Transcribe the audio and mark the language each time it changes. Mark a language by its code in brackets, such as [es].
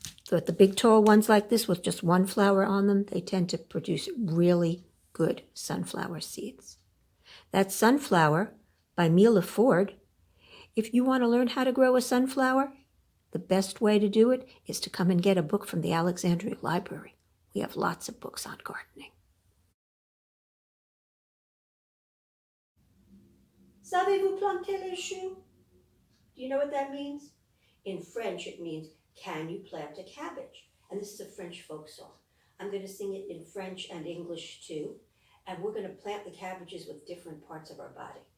[en] But the big tall ones like this with just one flower on them, they tend to produce really good sunflower seeds. That's Sunflower by Mila Ford. If you want to learn how to grow a sunflower, the best way to do it is to come and get a book from the Alexandria Library. We have lots of books on gardening. [fr] Savez-vous planter les choux? [en] Do you know what that means? In French, it means, can you plant a cabbage? And this is a French folk song. I'm going to sing it in French and English too. And we're going to plant the cabbages with different parts of our body.